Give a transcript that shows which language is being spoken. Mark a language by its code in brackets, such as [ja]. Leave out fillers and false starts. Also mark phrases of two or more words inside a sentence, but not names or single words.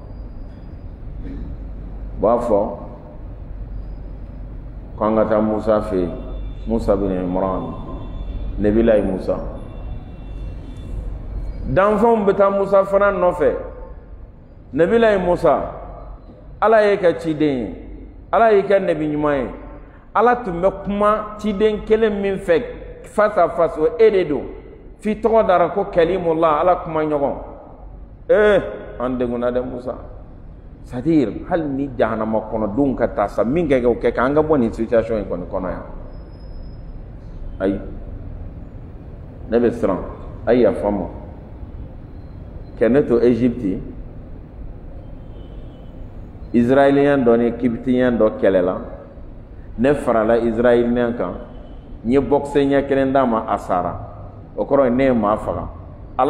[bm] b'a fɔ k'an ka taa musa fɛ yen musa bin imran nabilayi musa danfɛnw bɛ taa musa fana nɔfɛ nabilayi musa ala ye kɛ ciden ye ala ye kɛ nabi ɲuman ye ala tun bɛ kuma ciden kelen min fɛ [fr] face à face [bm] o e de don f'i tɔgɔ dara ko kalimullah ala kuma ɲɔgɔn an degunna dɛ musa [fr] c'est à dire [bm] hali ni jahanama kɔnɔdenw ka taa sa min kɛ o kɛ an ka bɔ nin situation in kɔni kɔnɔ yan ayi ne bɛ siran a ye yafa n ma kɛ ne to Égypte israélien dɔ ni kiptien dɔ kɛlɛla ne farala israélien kan n ye boxe ɲɛ kelen d'a ma a sara o kɔrɔ ye ne ye maa faga ala